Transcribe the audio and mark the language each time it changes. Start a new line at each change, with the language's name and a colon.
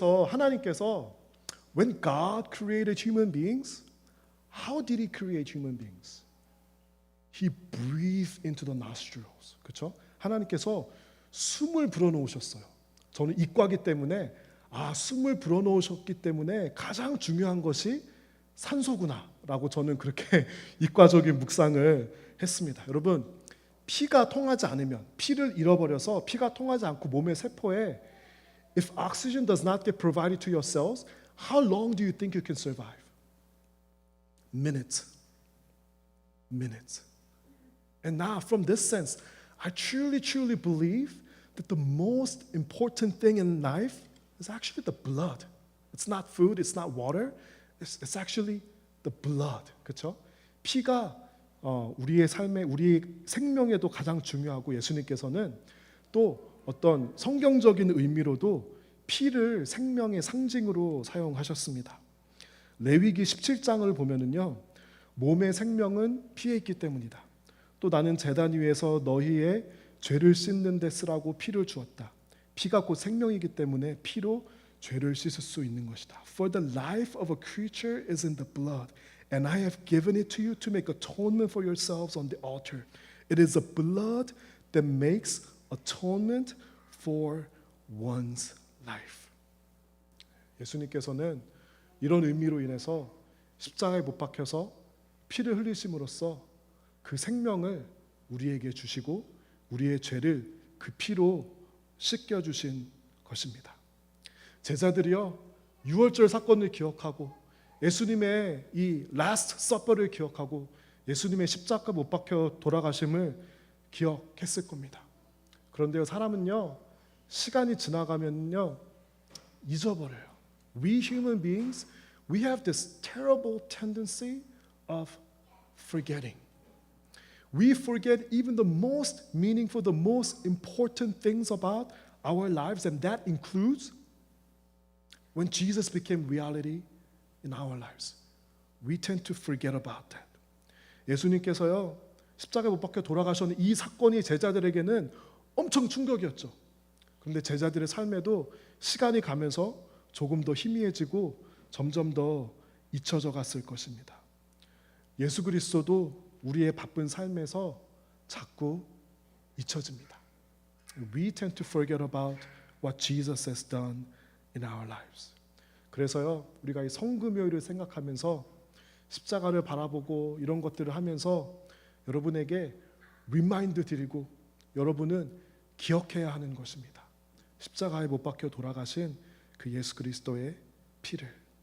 Korean: 하나님께서
English: when God created human beings, how did He create human beings? He breathed into the nostrils.
Korean: 그렇죠? 하나님께서 숨을 불어넣으셨어요. 저는 이과이기 때문에 숨을 불어넣으셨기 때문에 가장 중요한 것이 산소구나라고 저는 그렇게 이과적인 묵상을 했습니다. 여러분, 피가 통하지 않으면, 피를 잃어버려서 피가 통하지 않고 몸의 세포에
English: if oxygen does not get provided to your cells, how long do you think you can survive? Minutes. And now from this sense, I truly believe that the most important thing in life is actually the blood. It's not food, it's not water. It's actually the blood.
Korean: 그렇죠? 피가 우리의 삶에, 우리의 생명에도 가장 중요하고, 예수님께서는 또 어떤 성경적인 의미로도 피를 생명의 상징으로 사용하셨습니다. 레위기 17장을 보면은요, 몸의 생명은 피에 있기 때문이다. 또 나는 제단 위에서 너희의 죄를 씻는 데 쓰라고 피를 주었다. 피가 곧 생명이기 때문에 피로 죄를 씻을 수 있는 것이다.
English: For the life of a creature is in the blood, and I have given it to you to make atonement for yourselves on the altar. It is the blood that makes atonement for one's life.
Korean: 예수님께서는 이런 의미로 인해서 십자가에 못 박혀서 피를 흘리심으로써 그 생명을 우리에게 주시고 우리의 죄를 그 피로 씻겨 주신 것입니다. 제자들이요, 유월절 사건을 기억하고 예수님의 이 라스트 서퍼를 기억하고 예수님의 십자가 못 박혀 돌아가심을 기억했을 겁니다. 그런데요, 사람은요, 시간이 지나가면요 잊어버려요.
English: We human beings, we have this terrible tendency of forgetting. We forget even the most meaningful, the most important things about our lives, and that includes when Jesus became reality in our lives. We tend to forget about that.
Korean: 예수님께서요, 십자가에 못 박혀 돌아가셨는 이 사건이 제자들에게는 엄청 충격이었죠. 그런데 제자들의 삶에도 시간이 가면서 조금 더 희미해지고 점점 더 잊혀져 갔을 것입니다. 예수 그리스도도 우리의 바쁜 삶에서 자꾸 잊혀집니다.
English: We tend to forget about what Jesus has done in our lives.
Korean: 그래서요, 우리가 이 성금요일을 생각하면서 십자가를 바라보고 이런 것들을 하면서 여러분에게 리마인드 드리고 여러분은 기억해야 하는 것입니다. 십자가에 못 박혀 돌아가신 그 예수 그리스도의 피를.